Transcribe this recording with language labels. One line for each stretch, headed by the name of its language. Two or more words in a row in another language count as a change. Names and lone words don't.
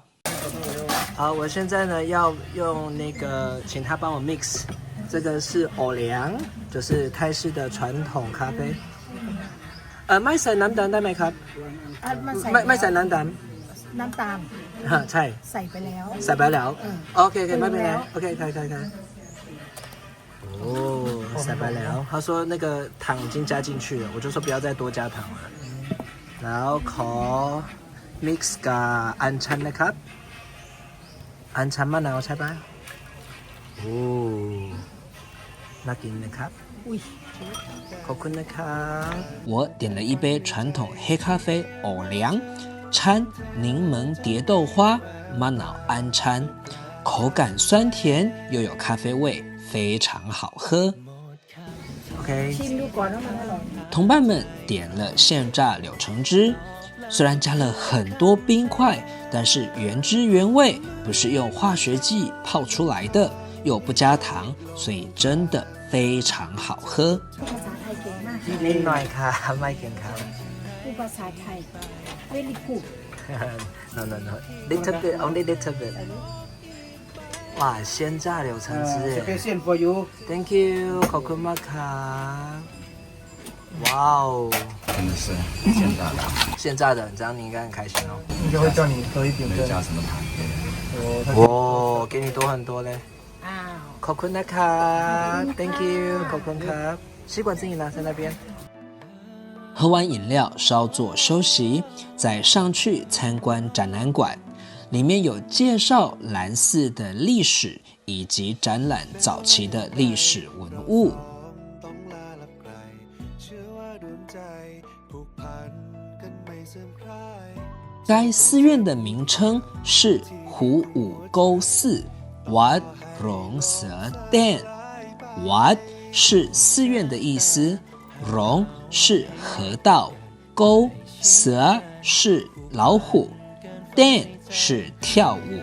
Chinese: 好，我现在呢要用那个，请他帮我 mix。这个是藕凉，就是泰式的传统咖啡。
Thai: ไม่ใส่น้ำตาลได้ไหมครับไม่ใส่น้ำตาล น้ำตาล ใช่ ใส่ไปแล้ว ใส่ไปแล้วโอเคไม่เป็นไรโอเค
Chinese: 可以哦，塞白了。他说那个糖已经加进去了，我就说不要再多加糖了。
Thai: 然后ขอ mix กับอัญชันนะครับอัญชันมะนาวใช่ปะโอ้
Chinese: 那给你看。
Thai: ขอบคุณนะครับ
Chinese: 我点了一杯传统黑咖啡偶凉，掺柠檬蝶豆花玛瑙安掺，口感酸甜又有咖啡味，非常好喝。OK， 同伴们点了现榨柳橙汁，虽然加了很多冰块，但是原汁原味，不是用化学剂泡出来的，又不加糖，所以真的非常好喝。
Thai: นิดหน่อยค่ะไม่เก่งค่ะพูดภาษาไทย
English: very good no little bit only little bit
Chinese: 哇鲜榨柳橙汁耶
English: special for you thank you
Thai: ขอบคุณมากค่ะ哇哦
Chinese: 真的是现榨的，现榨的这样你应该很开心哦应该会叫你喝一点没加什么糖。哇给你多很多嘞
Thai: ขอบคุณนะคะ
English: thank you
Thai: ขอบคุณครับ
Chinese: 吸管自己拿在那边。喝完饮料稍作休息，再上去参观展览馆，里面有介绍兰寺的历史以及展览早期的历史文物。该寺院的名称是虎舞沟寺 Wat Rong Sa Dan Wat 是寺院的意思，龙是河道，沟蛇是老虎， Dan 是跳舞。